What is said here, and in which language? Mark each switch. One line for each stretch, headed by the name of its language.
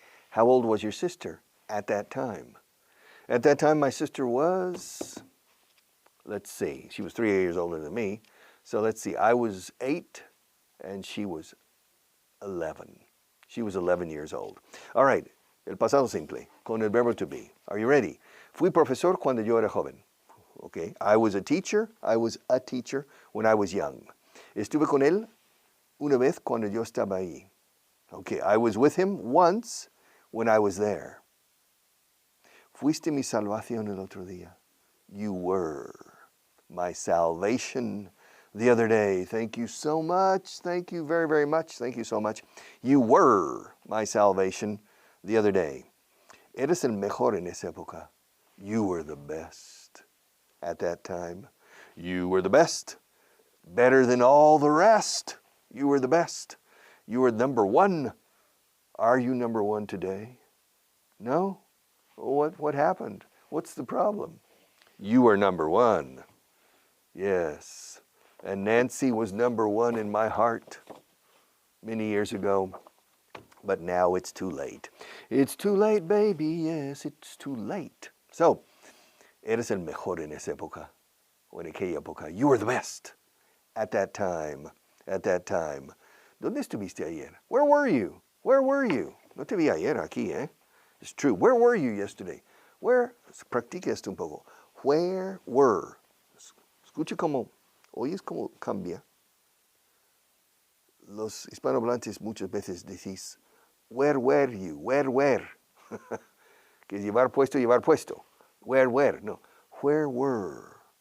English: How old was your sister at that time? At that time, my sister was, let's see, she was 3 years older than me. So let's see, I was 8 and she was 11. She was 11 years old. All right,
Spanish: el pasado simple, con el verbo to be.
English: Are you ready?
Spanish: Fui profesor cuando yo era joven.
English: Okay, I was a teacher when I was young.
Spanish: Estuve con él una vez cuando yo estaba ahí.
English: Okay, I was with him once when I was there.
Spanish: Fuiste mi salvación el otro día.
English: You were my salvation the other day. Thank you so much. Thank you very, very much. Thank you so much. You were my salvation the other day.
Spanish: Eres el mejor en esa época.
English: You were the best at that time. You were the best. Better than all the rest. You were the best. You were number 1. Are you number 1 today? No? What happened? What's the problem? You are number 1. Yes. And Nancy was number 1 in my heart many years ago. But now it's too late. It's too late, baby. Yes, it's too late.
Spanish: So, eres el mejor en esa época. O en aquella época.
English: You were the best at that time. At that time.
Spanish: ¿Dónde estuviste ayer?
English: Where were you? Where were you?
Spanish: No te vi ayer aquí, eh?
English: It's true. Where were you yesterday? Where?
Spanish: Practica esto un poco.
English: Where were?
Spanish: Escucha cómo, oyes cómo cambia. Los hispanohablantes muchas veces decís,
English: where were you? Where?
Spanish: Que es llevar puesto.
English: Where? No. Where were?